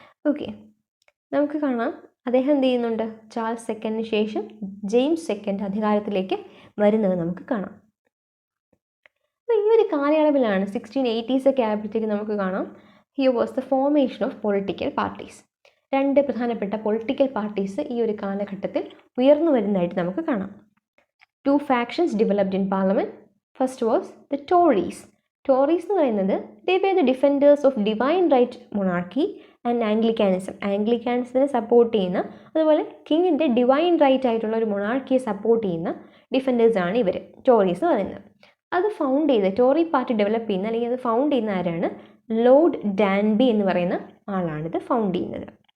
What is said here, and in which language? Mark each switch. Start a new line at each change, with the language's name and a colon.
Malayalam: Okay, നമുക്ക് കാണാം അദ്ദേഹം എന്ത് ചെയ്യുന്നുണ്ട്, ചാൾസ് സെക്കൻഡിന് ശേഷം ജെയിംസ് സെക്കൻഡ് അധികാരത്തിലേക്ക് വരുന്നത് നമുക്ക് കാണാം. അപ്പോൾ ഈ ഒരു കാലയളവിലാണ് 1680s ഒക്കെ ആയപ്പോഴത്തേക്ക് നമുക്ക് കാണാം
English: Here was the formation of political parties.
Malayalam: 2 പ്രധാനപ്പെട്ട പൊളിറ്റിക്കൽ പാർട്ടീസ് ഈ ഒരു കാലഘട്ടത്തിൽ ഉയർന്നു വരുന്നതായിട്ട് നമുക്ക് കാണാം.
English: 2 factions developed in parliament. First was the Tories. Tories
Malayalam: എന്ന് പറയുന്നത്
English: they were the defenders of divine right monarchy and Anglicanism.
Malayalam: ആംഗ്ലിക്കാനിസത്തിനെ support ചെയ്യുന്ന, അതുപോലെ കിങ്ങിൻ്റെ ഡിവൈൻ റൈറ്റ് ആയിട്ടുള്ള ഒരു മൊണാർക്കിയെ സപ്പോർട്ട് ചെയ്യുന്ന ഡിഫൻഡേഴ്സാണ് ഇവർ ടോറീസ് എന്ന് പറയുന്നത്. അത് ഫൗണ്ട് ചെയ്ത് ടോറി പാർട്ടി ഡെവലപ്പ് ചെയ്യുന്ന, അല്ലെങ്കിൽ അത് ഫൗണ്ട് ചെയ്യുന്ന ആരാണ്, ലോർഡ് ഡാൻബി എന്ന് പറയുന്ന ആളാണിത് ഫൗണ്ട് ചെയ്യുന്നത്.